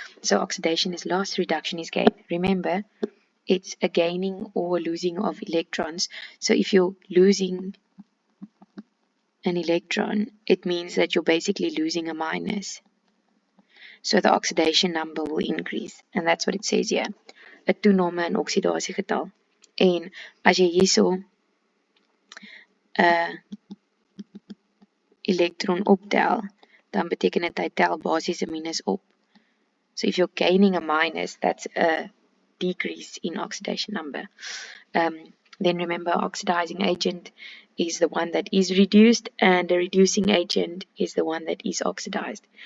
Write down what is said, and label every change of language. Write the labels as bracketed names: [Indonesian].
[English] So oxidation is loss, reduction is gain. Remember, it's a gaining or losing of electrons. So if you're losing an electron, it means that you're basically losing a minus. So the oxidation number will increase. And that's what it says here. [Afrikaans] 'n toename in oksidasiegetal. En as jy hierso 'n elektron optel, dan beteken dit hy tel basies 'n minus op. [English] So if you're gaining a minus, that's a decrease in oxidation number. Then remember, oxidizing agent is the one that is reduced, and the reducing agent is the one that is oxidized.